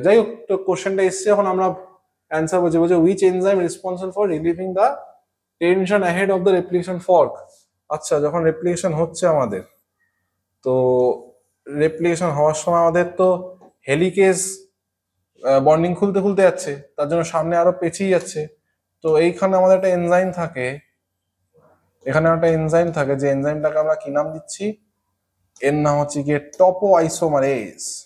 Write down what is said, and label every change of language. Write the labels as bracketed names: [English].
[Bangla] যাই হোক, তো কোশ্চেনটা এসছে, এখন আমরা অ্যান্সার বলছি। বলছে [English] which enzyme responsible for relieving the tension ahead of the replication fork? [Bangla] আচ্ছা, যখন রেপ্লিকেশন হচ্ছে আমাদের, তো রেপ্লিকেশন হওয়ার সময় আমাদের তো হেলিকেজ বন্ডিং খুলতে খুলতে যাচ্ছে, তার জন্য সামনে আরো পেঁচিয়ে যাচ্ছে। তো এইখানে আমাদের একটা এনজাইম থাকে, এখানে একটা এনজাইম থাকে, যে এনজাইমটাকে আমরা কি নাম দিচ্ছি, এর নাম হচ্ছে গিয়ে টপো আইসোমারেজ।